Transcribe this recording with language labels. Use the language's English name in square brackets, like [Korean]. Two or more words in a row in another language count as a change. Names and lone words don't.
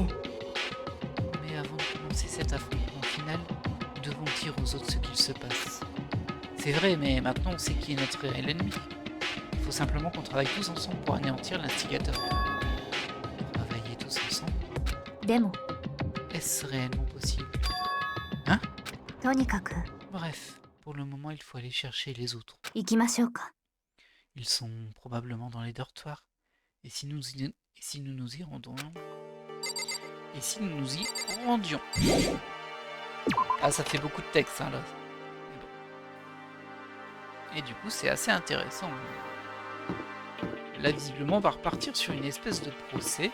[French] Mais avant de commencer cet affrontement final, nous devons dire aux autres ce qu'il se passe. C'est vrai, mais maintenant on sait qui est notre réel ennemi. Il faut simplement qu'on travaille tous ensemble pour anéantir l'instigateur. Travailler tous ensemble, [Japanese] えでも [French] est-ce réellement possible? [Japanese] とにかく [French] Bref, pour le moment il faut aller chercher les autres. [Japanese] 行きましょうか [French] Ils sont probablement dans les dortoirs. Et si nous nous y rendions? Et si nous nous y rendions? Ah, ça fait beaucoup de texte, hein, là. Mais bon. Et du coup, c'est assez intéressant. Là, visiblement, on va repartir sur une espèce de procès.